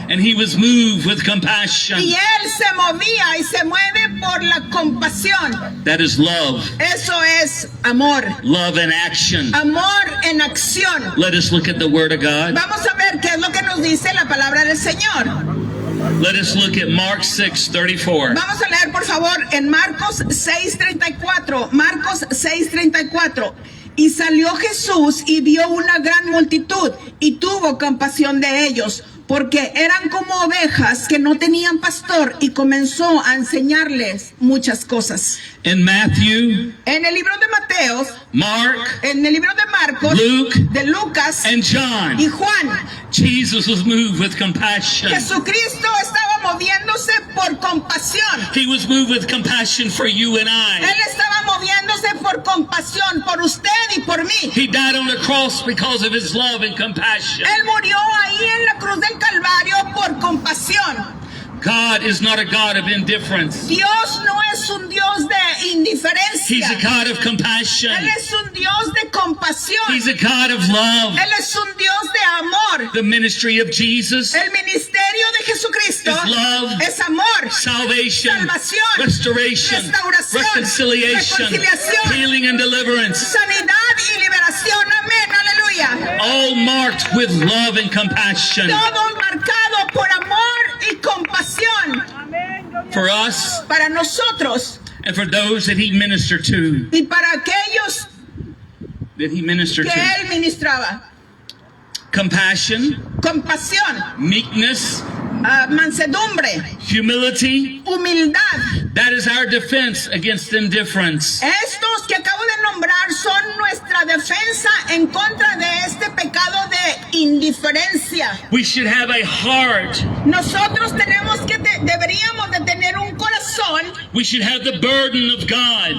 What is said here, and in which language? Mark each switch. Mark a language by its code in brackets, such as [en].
[en] And he was moved with compassion. [es] Y él se movía y se mueve por la compasión. [en] That is love. [es] Eso es amor. [en] Love in action. [es] Amor en acción. [en] Let us look at the Word of God. [es] Vamos a ver qué es lo que nos dice la palabra del Señor. [en] Let us look at Mark 6:34. [es] Vamos a leer, por favor, en Marcos 6:34. Marcos 6:34. Y salió Jesús y vio una gran multitud y tuvo compasión de ellos, porque eran como ovejas que no tenían pastor, y comenzó a enseñarles muchas cosas. [en] In Matthew, [es] En el libro de Mateo, [en] Mark, [es] en el libro de Marcos, [en] Luke, [es] de Lucas [en] and [es] y [en] John, [es] Juan, [en] Jesus was moved with compassion. [es] Jesucristo estaba moviéndose por compasión. [en] He was moved with compassion for you and I. [es] Él estaba moviéndose por compasión por usted y por mí. [en] He died on the cross because of his love and compassion. [es] Él murió ahí en la cruz del Calvario por compasión. [en] God is not a God of indifference. [es] Dios no es un Dios de [en] He's [es] indiferencia. [en] a God of compassion. [es] Él es un Dios de compasión. [en] He's a God of love. [es] Él es un Dios de amor. [en] The ministry of Jesus [es] El ministerio de Jesucristo [en] is love, [es] es amor, [en] salvation, [es] salvación, [en] restoration, [es] restauración, [en] reconciliation, [es] reconciliación, [en] healing and deliverance, [es] sanidad y liberación. Amén, aleluya. [en] all marked with love and compassion. [es] Todo marcado por amor y compasión [en] For us [es] para nosotros [en] and for those that he ministered to. [es] y para aquellos [en] That he ministered [es] que [en] to. [es] él ministraba. [en] Compassion, [es] Compasión, [en] meekness, [es] mansedumbre, [en] humility. [es] humildad. [en] That is our defense against indifference. [es] Estos que acabo de nombrar son nuestra defensa en contra de este pecado de indiferencia. [en] We should have a heart. [es] Nosotros deberíamos de tener un corazón, [en] We should have the burden of God.